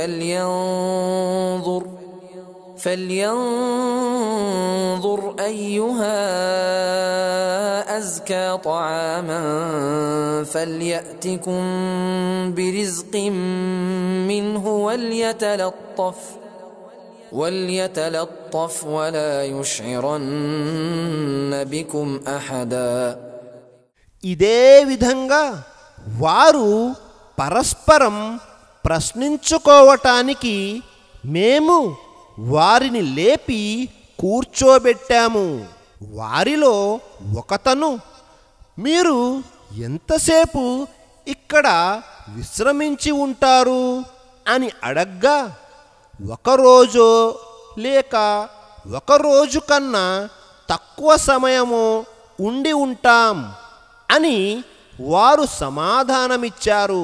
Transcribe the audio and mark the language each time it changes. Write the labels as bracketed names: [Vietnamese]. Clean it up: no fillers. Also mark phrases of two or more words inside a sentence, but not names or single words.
[Arabic] فلينظر أيها أزكى طعاما فليأتكم برزق منه وليتلطف ولا يشعرن بكم أحدا. [Telugu] ఇదే విధంగా వారు పరస్పరం ప్రశ్నించుకోవటానికి మేము వారిని లేపి కూర్చోబెట్టాము. వారిలో ఒకతను, మీరు ఎంతసేపు ఇక్కడ విశ్రమించి ఉంటారు అని అడగ్గా, ఒకరోజో లేక ఒకరోజు కన్నా తక్కువ సమయమో ఉండి ఉంటాం అని వారు సమాధానమిచ్చారు.